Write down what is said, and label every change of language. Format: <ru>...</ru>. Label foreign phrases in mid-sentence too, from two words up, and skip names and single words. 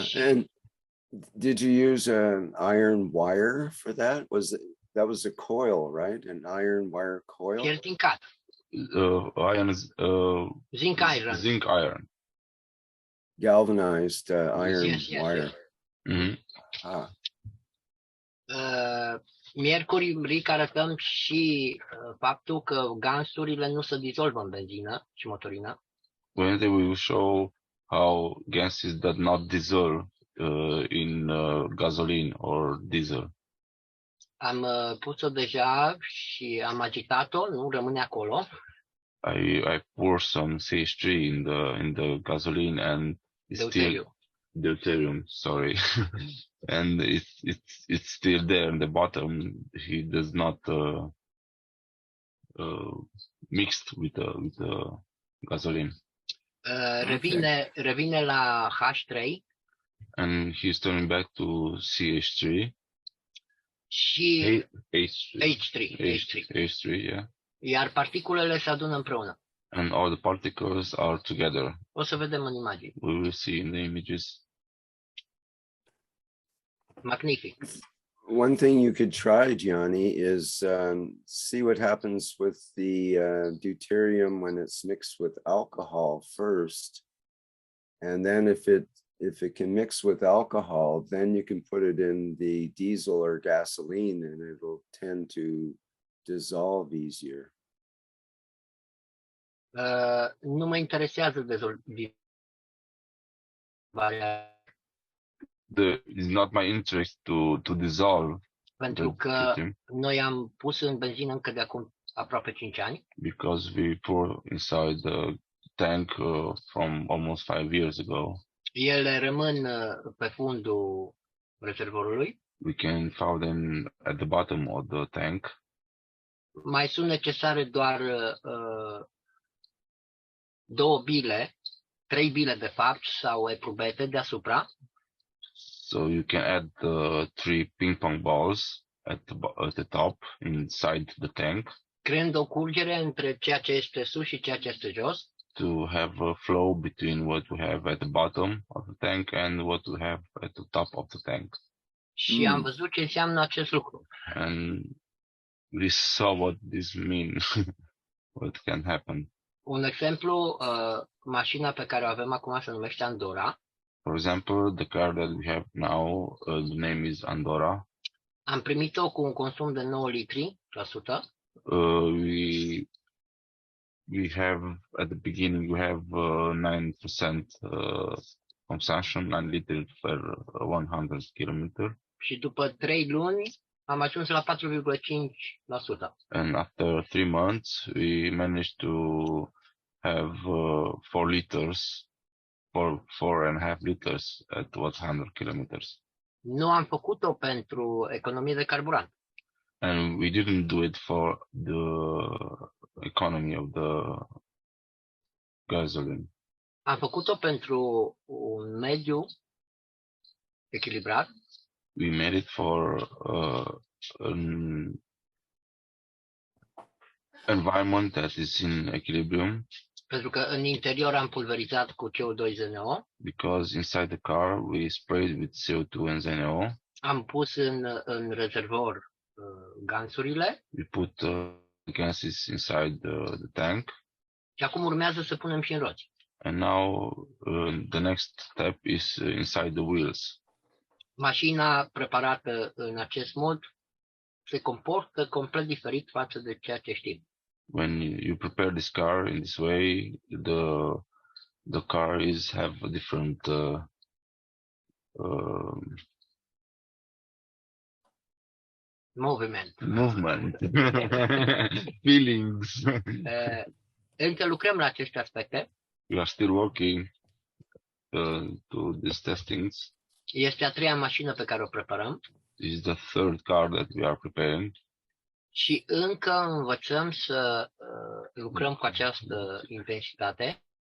<en>And did you use an iron wire for that? That was a coil, right? An iron wire coil? Iron is zinc iron. Zinc iron. Galvanized iron wire. Mm-hmm.</en> <ro>Miercuri, Ric, arătăm și faptul că gansurile nu se dizolvă în benzină și motorină.</ro> <en>Wednesday we will show how gases does not dissolve in gasoline or diesel.</en> <ro>Am pus-o deja și am agitat-o, nu rămâne acolo.</ro> <en>I pour some CH3 in the gasoline and deuterium, sorry. And it's still there in the bottom. He does not mixed with the gasoline.</en> <ro>Revine la H3.</ro> <en>And he's turning back to CH3.</en> <ro>Și</ro> <en>H3, yeah.</en> <ro>Iar particulele se adună împreună.</ro> <en>And all the particles are together.</en> <ro>O să vedem în imagini.</ro> <en>We will see in the images.</en> <ro>Magnific.</ro> <en>One thing you could try, Gianni, is see what happens with the deuterium when it's mixed with alcohol first. And then if it can mix with alcohol, then you can put it in the diesel or gasoline and it'll tend to dissolve easier.</en> <ro>Nu mă interesează dezolvarea.</ro> <en>It's not my interest to dissolve.</en> <ro>Pentru că noi am pus în benzină încă de acum aproape 5 ani.</ro> <en>Because we pour inside the tank from almost 5 years ago.</en> <ro>Ele rămân pe fundul rezervorului.</ro> <en>We can find them at the bottom of the tank.</en> <ro>Mai sunt necesare doar 2 bile, 3 bile de fapt, sau eprubete deasupra.</ro> <en>So you can add 3 ping pong balls at the top inside the tank.</en> <ro>Creând o curgere între ceea ce este sus și ceea ce este jos.</ro> <en>To have a flow between what we have at the bottom of the tank and what we have at the top of the tank.</en> <ro>Și am văzut ce înseamnă acest lucru.</ro> <en>And we saw what this means, what can happen.</en> <ro>Un exemplu, mașina pe care o avem acum se numește Andorra.</ro> <en>For example, the car that we have now, the name is Andorra.</en> <ro>Am primit-o cu un consum de 9 litri la sută.</ro> <en>we have at the beginning we have 9% consumption, 9 liters per 100 km.</en> <ro>Și după 3 luni am ajuns la 4,5%.</ro> <en>And after 3 months, we managed to have 4 liters, 4.5 liters at 100 kilometers.</en> <ro>Nu am făcut-o pentru economie de carburant.</ro> <en>And we didn't do it for the economy of the gasoline.</en> <ro>Am făcut-o pentru un mediu echilibrat.</ro> <en>We made it for an environment that is in equilibrium.</en> <ro>Pentru că în interior am pulverizat cu CO2-ZNO.</ro> <en>Because inside the car we sprayed with CO2 and ZNO.</en> <ro>Am pus în rezervor gansurile.</ro> <en>We put gases inside the tank.</en> <ro>Și acum urmează să punem și în roți.</ro> <en>And now the next step is inside the wheels.</en> <ro>Mașina preparată în acest mod se comportă complet diferit față de ceea ce știm.</ro> <en>When you prepare this car in this way, the car have a different movement. Feelings.</en> <ro>Încă lucrăm la aceste aspecte.</ro> <en>We are still working to these testings.</en> <ro>Este a treia mașină pe care o preparăm.</ro> <en>This is the third car that we are preparing.</en> <ro>Și încă învățăm să lucrăm cu această intensitate.</ro>